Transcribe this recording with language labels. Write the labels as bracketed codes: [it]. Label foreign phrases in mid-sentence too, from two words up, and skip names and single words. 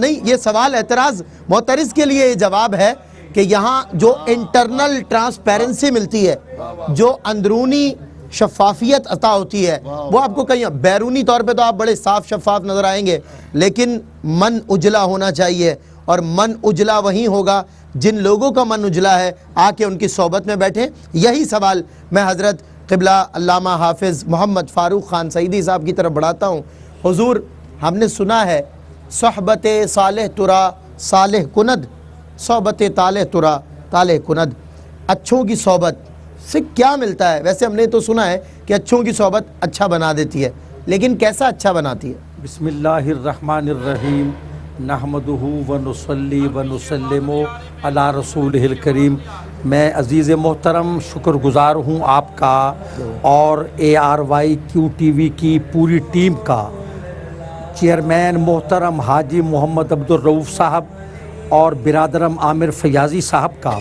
[ur] نہیں, یہ سوال اعتراض معترض کے لیے یہ جواب ہے کہ یہاں جو [en] internal transparency [ur] ملتی ہے, جو اندرونی شفافیت عطا ہوتی ہے, وہ آپ کو کہیں بیرونی طور پہ تو آپ بڑے صاف شفاف نظر آئیں گے, لیکن من اجلا ہونا چاہیے, اور من اجلا وہی ہوگا جن لوگوں کا من اجلا ہے آ کے ان کی صحبت میں بیٹھیں. یہی سوال میں حضرت قبلہ علامہ حافظ محمد فاروق خان سعیدی صاحب کی طرف بڑھاتا ہوں. حضور, ہم نے سنا ہے [fa] صحبت صالح ترا صالح کند, صحبت طالح ترا طالح کند, [ur] اچھوں کی صحبت سے کیا ملتا ہے؟ ویسے ہم نے تو سنا ہے کہ اچھوں کی صحبت اچھا بنا دیتی ہے, لیکن کیسا اچھا بناتی ہے؟ [ar] بسم اللہ الرحمن الرحیم, نحمدہ ونصلی ونسلم علی رسولہ الکریم. [ur] میں عزیز محترم شکر گزار ہوں آپ کا اور ARY QTV کی پوری ٹیم کا, چیئرمین محترم حاجی محمد عبدالرؤوف صاحب اور برادرم عامر فیاضی صاحب کا.